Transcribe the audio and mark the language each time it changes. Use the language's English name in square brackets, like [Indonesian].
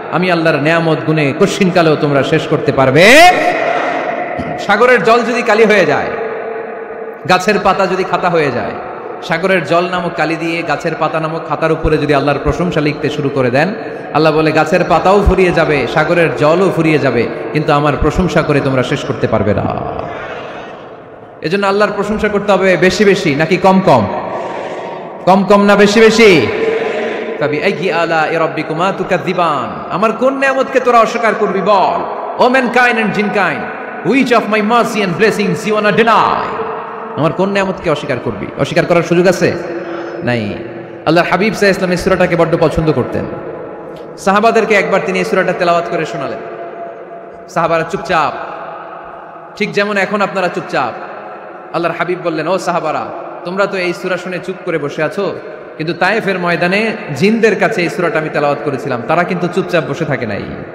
[Bangla] আমি আল্লাহর নিয়ামত গুনে কশিনকালেও তোমরা শেষ করতে পারবে। সাগরের জল যদি কালি হয়ে যায়, গাছের পাতা যদি খাতা হয়ে যায়, সাগরের জল নামক কালি দিয়ে গাছের পাতা নামক খাতার উপরে যদি আল্লাহর প্রশংসা লিখতে শুরু করে দেন, আল্লাহ বলে গাছের পাতাও ফুরিয়ে যাবে, সাগরের জলও ফুরিয়ে যাবে, কিন্তু আমার প্রশংসা করে তোমরা শেষ করতে পারবে না। এজন্য আল্লাহর প্রশংসা করতে হবে বেশি বেশি নাকি কম কম? কম কম না বেশি বেশি? [Arabic] ফাবিআইয়ি আলাই রাব্বিকুমা তুকাযযিবান, [Bangla] আমার কোন নিয়ামতকে তোরা অস্বীকার করবি বল? [English] O mankind and jinnkind, which of my mercy and blessings you wanna deny? [Bangla] আমার কোন নিয়ামতকে অস্বীকার করবি? অস্বীকার করার সুযোগ আছে? নাই। আল্লাহর হাবিব সাল্লাল্লাহু আলাইহি ওয়াসাল্লাম এই সূরাটাকে বড় পছন্দ করতেন। সাহাবাদেরকে একবার তিনি এই সূরাটা তেলাওয়াত করে শোনালেন। সাহাবারা চুপচাপ, ঠিক যেমন এখন আপনারা চুপচাপ। আল্লাহর হাবিব বললেন, ও সাহাবারা, তোমরা তো এই সূরা শুনে চুপ করে বসে আছো, কিন্তু তায়েফের ময়দানে জিনদের কাছে এই সূরাটা আমি তেলাওয়াত করেছিলাম, তারা কিন্তু চুপচাপ বসে থাকে নাই।